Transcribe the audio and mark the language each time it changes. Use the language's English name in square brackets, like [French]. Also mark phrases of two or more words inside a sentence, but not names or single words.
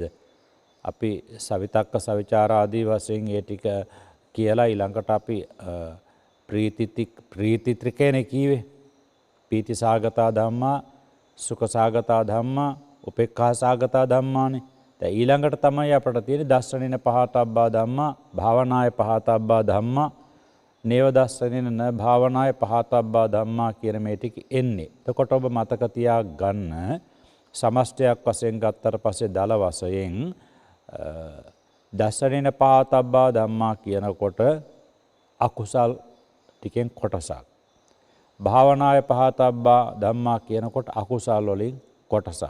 [Sinhala] අපි සවිතක්ක සවිචාර ආදී වශයෙන් ඒ ටික කියලා ඊළඟට අපි ප්‍රීති ත්‍රිකේනේ කීවේ. [Pali] පීති සාගතා ධම්මා, සුඛ සාගතා ධම්මා, උපේක්ඛා සාගතා ධම්මානේ. [Sinhala] දැන් ඊළඟට තමයි අපට තියෙන්නේ [Pali] දස්සනින පහතබ්බා ධම්මා, භාවනාය පහතබ්බා ධම්මා, නේව දස්සනින න භාවනාය පහතබ්බා ධම්මා [Sinhala] කියන මේ ටික එන්නේ. එතකොට ඔබ මතක තියා ගන්න සමස්තයක් වශයෙන් ගත්තට පස්සේ දල වශයෙන් [Pali] දස්සනින පහතබ්බා ධම්මා [Sinhala] කියනකොට අකුසල් ටිකෙන් කොටසක්. [Pali] භාවනාය පහතබ්බා ධම්මා [Sinhala] කියනකොට අකුසල් වලින් කොටසක්.